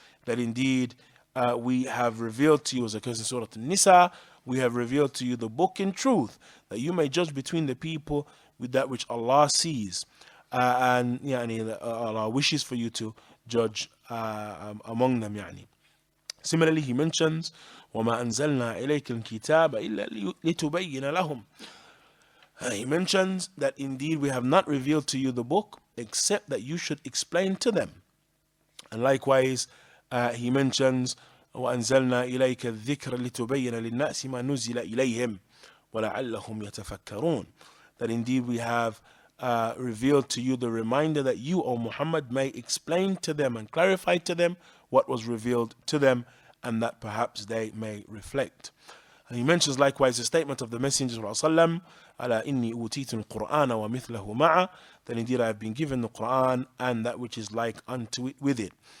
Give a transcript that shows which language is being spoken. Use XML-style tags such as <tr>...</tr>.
<en>That indeed we have revealed to you, as occurs in Surah An-Nisa, we have revealed to you the book in truth, that you may judge between the people with that which Allah sees. And Allah wishes for you to judge among them. Similarly, he mentions</en> <ar>وَمَا أَنزَلْنَا إِلَيْكَ الْكِتَابَ إِلَّا لِتُبَيِّنَ لَهُمْ.</ar> <en>He mentions that indeed we have not revealed to you the book except that you should explain to them. And likewise, he mentions</en> <ar>وَأَنزَلْنَا إِلَيْكَ الذِّكْرَ لِتُبَيِّنَ لِلنَّاسِ مَا نُزِّلَ إِلَيْهِمْ وَلَعَلَّهُمْ يَتَفَكَّرُونَ.</ar> <en>That indeed we have revealed to you the reminder that you, O Muhammad, may explain to them and clarify to them what was revealed to them, and that perhaps they may reflect. And he mentions likewise the statement of the Messenger ﷺ,</en> <ar>أَلَا إِنِّي أُوتِيتُ الْقُرْآنَ وَمِثْلَهُ مَعَ,</ar> <en>that indeed I have been given the Quran and that which is like unto it with it.</en>